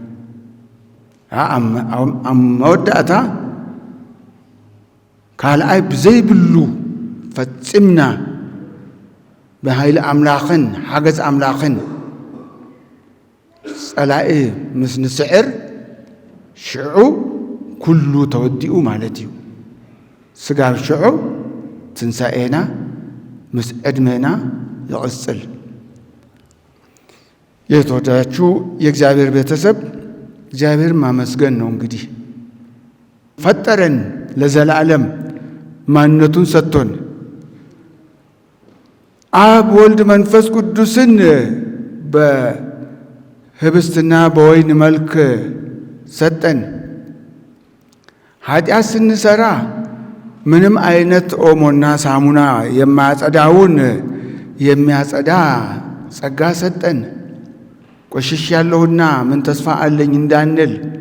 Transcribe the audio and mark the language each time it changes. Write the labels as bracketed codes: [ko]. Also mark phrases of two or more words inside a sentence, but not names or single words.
[ti] ኣብ መወዳእታ ካልኣይ ብዘይብሉ ፈጺምና በኃይል አምላኽን ሓገዝ አምላኽን ጸላኢ ምስ ንስዕር ሽዑ ኩሉ ተወዲኡ ማለት እዩ ስጋብ ሽዑ ትንሣኤና ምስ ዕድሜና ይቕጽል [am] የተወደዳችሁ የእግዚአብሔር ቤተሰብ እግዚአብሔር ማመስገን ነው እንግዲህ ፈጠረን ለዘላለም ማንነቱን ሰጥቶን አብ ወልድ መንፈስ ቅዱስን በህብስትና በወይን መልክ ሰጠን ኃጢአት ስንሰራ ምንም አይነት ኦሞና ሳሙና የማያጸዳውን የሚያጸዳ ጸጋ ሰጠን ቆሽሽ ያለሁና ምን ተስፋ አለኝ እንዳንል